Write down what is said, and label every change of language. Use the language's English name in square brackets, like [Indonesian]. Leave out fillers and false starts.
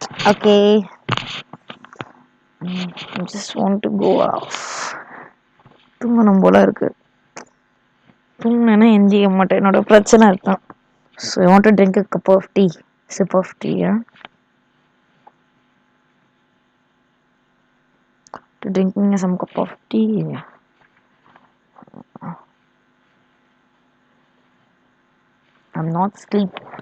[English] Okay, just want to go off. [Tamil] தூங்கணும் போல இருக்கு. தூங்கினேன்னா எந்திக்க மாட்டேன், என்னோட பிரச்சனை இருக்கும். [English] So I want to drink a cup of tea, sip of tea, yeah? To drinking some cup of tea. I'm not sleep.